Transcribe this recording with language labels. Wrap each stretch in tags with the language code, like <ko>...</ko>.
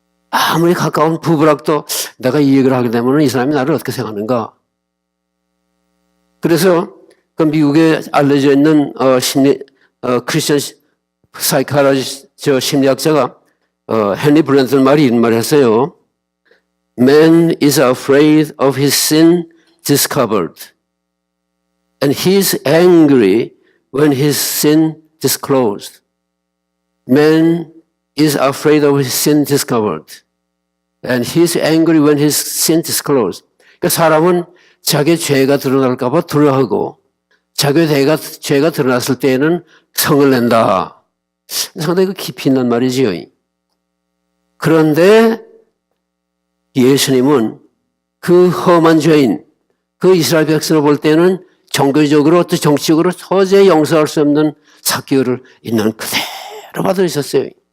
<ko>아무리 가까운 부부라도 내가 이 얘기를 하게 되면 이 사람이 나를 어떻게 생각하는가? 그래서 그 미국에 알려져 있는 크리스천 사이카라지스트 심리학자가 헨리 블랜턴 말이 이런 말을 했어요.</ko> <en>Man is afraid of his sin discovered, and he is angry when his sin disclosed. Man is afraid of his sin discovered, and he is angry when his sin disclosed.</en> <ko>그러니까 사람은 자기 죄가 드러날까 봐 두려워하고 자기 죄가 드러났을 때에는 성을 낸다. 상당히 그 깊이 있는 말이지요. 그런데 예수님은 그 험한 죄인, 그 이스라엘 백성을 볼 때는 종교적으로 또 정치적으로 도저히 용서할 수 없는 삭개오를 있는 그대로 받으셨어요.</ko>